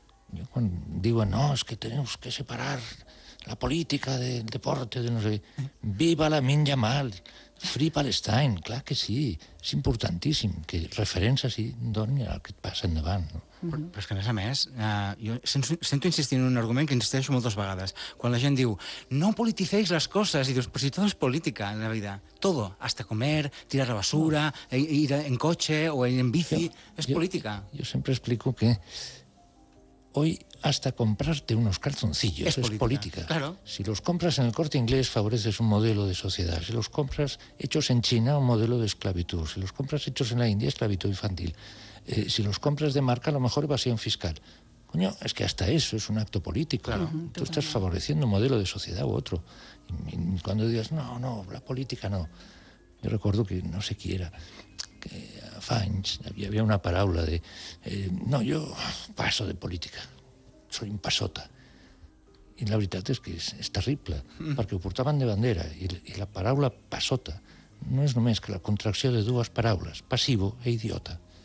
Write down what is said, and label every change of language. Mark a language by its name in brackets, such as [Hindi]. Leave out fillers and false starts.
[Catalan] Jo quan diuen, no, és que teniu que separar la política del deporte, de no sé, viva la minya mal, Free Palestine, clar que sí, és importantíssim que referència s'hi doni al que et passa endavant. No? Però és que, a més, jo sento insistir en un argument que insisteixo moltes vegades. Quan la gent diu, no politicéis les coses, i dius, però si tot és política en la vida, [Spanish] todo, hasta comer, tirar la basura, ir en [Catalan] cotxe o en bici, és política. Jo sempre explico que [Spanish] hoy hasta comprarte unos calzoncillos es política. Claro. Si los compras en el Corte Inglés, favoreces un modelo de sociedad. Si los compras hechos en China, un modelo de esclavitud. Si los compras hechos en la India, esclavitud infantil. Si los compras de marca, a lo mejor evasión fiscal. Coño, es que hasta eso es un acto político. Claro. Tú estás favoreciendo un modelo de sociedad u otro. Y cuando digas, no, la política no. Yo recuerdo que no se quiera... [Catalan] que fa anys havia una paraula de... no, jo passo de política. [Spanish] Soy un pasota. [Catalan] I la veritat és que és terrible, perquè ho portaven de bandera. I la paraula pasota no és només que la contracció de dues paraules, passivo e idiota.